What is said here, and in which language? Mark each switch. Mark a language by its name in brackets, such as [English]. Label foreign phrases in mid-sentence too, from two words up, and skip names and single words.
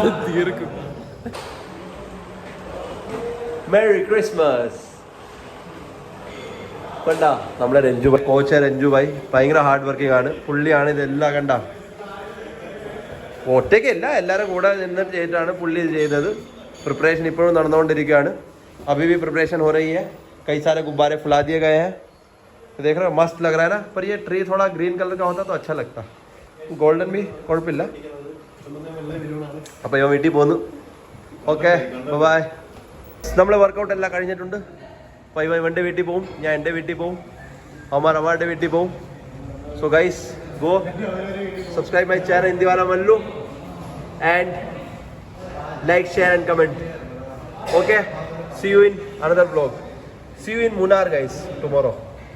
[Malayalam] തീർക്കും. [English] Merry Christmas. [Malayalam] കണ്ട നമ്മുടെ രഞ്ജു ഭായ്, കോച്ച് രഞ്ജു ഭായ് ഭയങ്കര [English] hard working [Malayalam] ആണ്. പുള്ളിയാണ് ഇതെല്ലാം കണ്ട. ഒറ്റയ്ക്കല്ല, എല്ലാവരും കൂടെ നിന്നിട്ട് ചെയ്തിട്ടാണ് പുള്ളി ഇത് ചെയ്തത്. प्रिपरेशन इപ്പോഴും നടന്നുകൊണ്ടിരിക്കുകയാണ്. [Hindi] अभी भी प्रिपरेशन हो रही है. कई सारे गुब्बारे फुला दिए गए हैं. देख रहे हो मस्त लग रहा है ना. पर ये ट्री थोड़ा [English] green colour [Hindi] का होता तो अच्छा लगता. गोल्डन भी [Malayalam] കുഴപ്പമില്ല. അപ്പോൾ ഞാൻ വീട്ടിൽ പോന്നു. [English] Okay bye. [Malayalam] നമ്മൾ വർക്കൗട്ട് എല്ലാം കഴിഞ്ഞിട്ടുണ്ട്. ഇവൻ്റെ വീട്ടിൽ പോവും, ഞാൻ എൻ്റെ വീട്ടിൽ പോവും, അമ്മാരുടെ വീട്ടിൽ പോവും. [English] So guys go subscribe my channel ഹിന്ദി വാല മല്ലു and like, share and comment. Okay, see you in another vlog. See you in Munnar guys tomorrow.